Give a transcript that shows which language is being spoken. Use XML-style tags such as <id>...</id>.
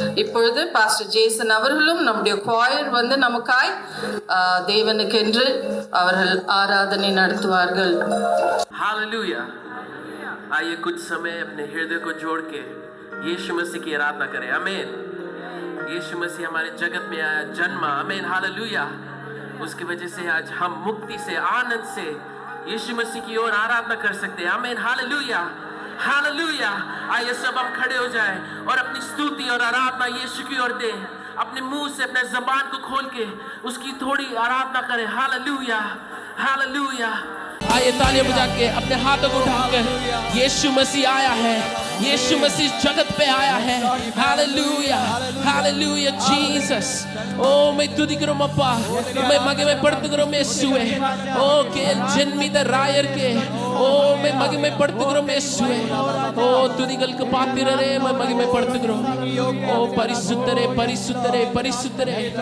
<ta>இப்பொழுது Pastor Jason அவர்களும் நம்முடைய choir வந்து நமக்காய் தேவனுக்கென்று அவர்கள் ஆராதனை நடத்துவார்கள். Hallelujah.</ta> <hi>आइए कुछ समय अपने हृदय को जोड़ के यीशु मसीह की आराधना करें. आमीन. यीशु मसीह हमारे जगत में आया, जन्मा. आमीन. हालेलुया. उसकी वजह से आज हम मुक्ति से, आनंद से यीशु मसीह की ओर आराधना कर सकते हैं. आमीन. हालेलुया. हालेलुया. आइए सब हम खड़े हो जाएं और अपनी स्तुति और आराधना यीशु की ओर दें. अपने मुंह से, अपने ज़बान को खोल के उसकी थोड़ी आराधना करें. हालेलुया. हालेलुया. आइए तालियां बजा के अपने हाथों को उठाकर, यीशु मसीह आया है, यीशु मसीह जगत पे आया है. हालेलुया. हालेलुया. जीसस.</hi> <ta>ओ मैं துதிக்கிறோம் அப்பா, मैं மகிமைப்படுத்துகிறோம் இயேசுவே. ஓ கேள் ஜென்மித ராயர்க்கே, ஓ मैं மகிமைப்படுத்துகிறோம் இயேசுவே. ஓ துதிகளுக்கு பாத்திரரே मैं மகிமைப்படுத்துகிறோம். ஓ பரிசுத்தரே பரிசுத்தரே பரிசுத்தரே.</ta>